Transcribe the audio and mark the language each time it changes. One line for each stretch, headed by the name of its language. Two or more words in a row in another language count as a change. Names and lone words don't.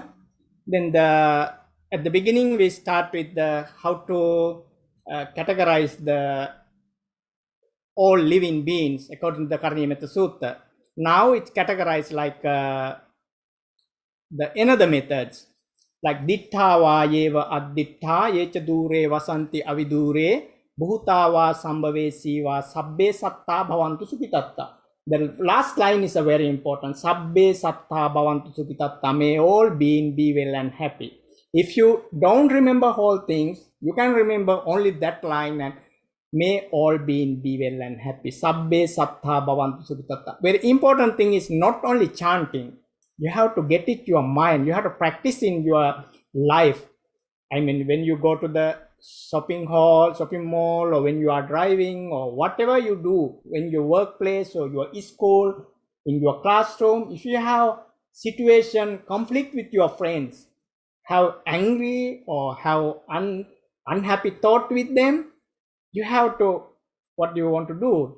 English: Then at the beginning we start with the how to categorize the all living beings according to the Parinimetta Sutta. Now it's categorized like the another methods like
Pali: dittava yeva additta yecha dure vasanti avidure bhutava sambhavesiva sabbe satta bhavantu sukitatta.
English: The last line is a very important.
Pali: Sabbe satta bhavantu sukitatta.
English: May all beings be well and happy. If you don't remember whole things, you can remember only that line and may all beings be well and happy.
Pali: Sabbe satta bhavantu sukitatta.
English: Very important thing is not only chanting. You have to get it to your mind. You have to practice in your life. I mean, when you go to the shopping mall, or when you are driving, or whatever you do, in your workplace or your school, in your classroom, if you have situation, conflict with your friends, have angry or have unhappy thought with them, you have to, what do you want to do?